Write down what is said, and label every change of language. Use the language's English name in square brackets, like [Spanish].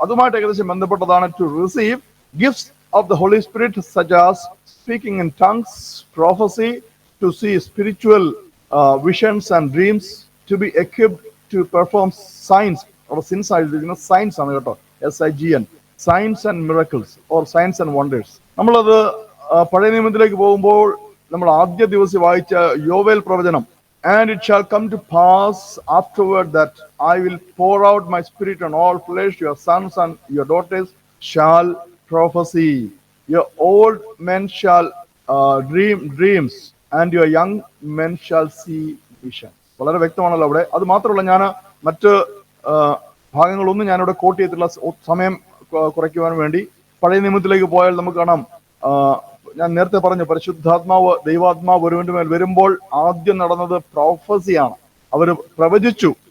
[Malayalam] അതുമായിട്ട് ഏകദേശം ബന്ധപ്പെട്ടതാണ് [English] To receive gifts of the holy spirit such as speaking in tongues, prophecy, to see spiritual visions and dreams, to be equipped to perform signs. [Malayalam] അവിടെ since ആയിരിക്കുന്നത് science ആണ് കേട്ടോ, SIGN, [English] Signs and miracles or signs and wonders. [Malayalam] നമ്മളത് പഴയ നിയമത്തിലേക്ക് പോകുമ്പോൾ നമ്മൾ ആദ്യ ദിവസം വായിച്ച യോവേൽ പ്രവചനം, [English] and it shall come to pass afterward that I will pour out my spirit on all flesh, your sons and your daughters shall prophesy, your old men shall dream dreams, and your young men shall see visions. [Malayalam] വളരെ വ്യക്തമാണല്ലോ അവിടെ. അത് മാത്രമല്ല, ഞാൻ മറ്റ് ഭാഗങ്ങളൊന്നും ഞാനിവിടെ coat ചെയ്തിട്ടുള്ള സമയം കുറയ്ക്കുവാൻ വേണ്ടി പഴയ നിയമത്തിലേക്ക് പോയാൽ നമുക്ക് കാണാം, ഞാൻ നേരത്തെ പറഞ്ഞു, പരിശുദ്ധാത്മാവ്, ദൈവാത്മാവ് ഒരുവന്റെ മേൽ വരുമ്പോൾ ആദ്യം നടന്നത് പ്രോഫസിയാണ്. അവർ പ്രവചിച്ചു.